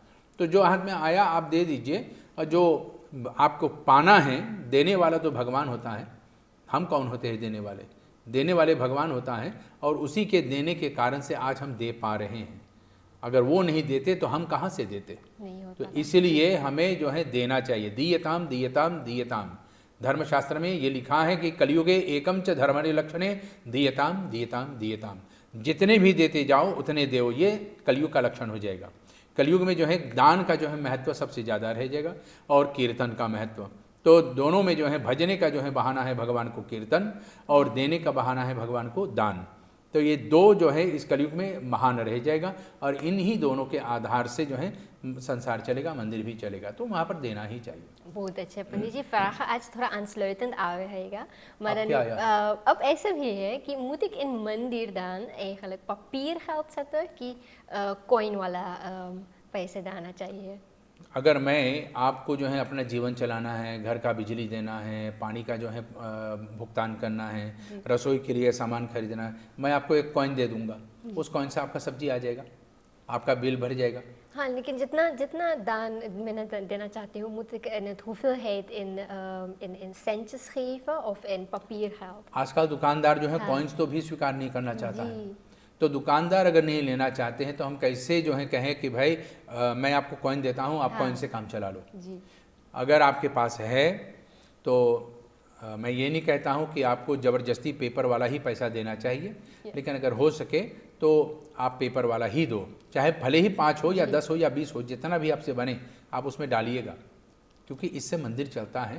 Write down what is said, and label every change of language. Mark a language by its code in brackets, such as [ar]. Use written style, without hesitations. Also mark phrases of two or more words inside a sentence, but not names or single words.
[hi] तो जो हाथ में आया आप दे दीजिए, और जो आपको पाना है, देने वाला तो भगवान होता है, हम कौन होते हैं देने वाले? देने वाले भगवान होता है, और उसी के देने के कारण से आज हम दे पा रहे हैं। अगर वो नहीं देते तो हम कहाँ से देते? नहीं तो होता। इसलिए हमें जो है देना चाहिए। [sa] दीयताम दीयताम दीयताम, [hi] धर्मशास्त्र में ये लिखा है कि [sa] कलयुगे एकम च धर्मणे लक्षणे दीयताम दीयताम दीयताम, [hi] जितने भी देते जाओ उतने दो, ये कलयुग का लक्षण हो जाएगा। कलयुग में जो है दान का जो है महत्व सबसे ज़्यादा रह जाएगा, और कीर्तन का महत्व। तो दोनों में जो है भजने का जो है बहाना है भगवान को कीर्तन, और देने का बहाना है भगवान को दान। तो ये दो जो है इस कलयुग में महान रह जाएगा, और इन्हीं दोनों के आधार से जो है संसार चलेगा, मंदिर भी चलेगा। तो वहाँ पर देना ही चाहिए। बहुत अच्छे पंडित जी, vragen आज थोड़ा [nl] aansluitend aangegaan. Maar [hi] Ab, [nl] dan, ja, ja. [hi] अब ऐसा भी है कि [nl] moet ik in [hi] मंदिर दान [nl] eigenlijk papiergeld zetten [hi] कि coin वाला पैसे डालना चाहिए? अगर मैं आपको जो है अपना जीवन चलाना है, घर का बिजली देना है, पानी का जो है भुगतान करना है, रसोई के लिए सामान खरीदना है, मैं आपको एक कॉइन दे दूंगा, उस कॉइन से आपका सब्जी आ जाएगा, आपका बिल भर जाएगा। हाँ, लेकिन जितना दान मैं देना चाहती हूँ, [nl] moet ik het hoeveelheid in centjes geven of in papiergeld? [hi] आजकल दुकानदार जो है कॉइन्स तो भी स्वीकार नहीं करना चाहता है। तो दुकानदार अगर नहीं लेना चाहते हैं तो हम कैसे जो है कहें कि भाई मैं आपको कॉइन देता हूँ, आप कॉइन से काम चला लो। जी। अगर आपके पास है तो मैं ये नहीं कहता हूँ कि आपको ज़बरदस्ती पेपर वाला ही पैसा देना चाहिए, लेकिन अगर हो सके तो आप पेपर वाला ही दो, चाहे भले ही 5 हो या 10 हो या 20 हो, जितना भी आपसे बने आप उसमें डालिएगा, क्योंकि इससे मंदिर चलता है।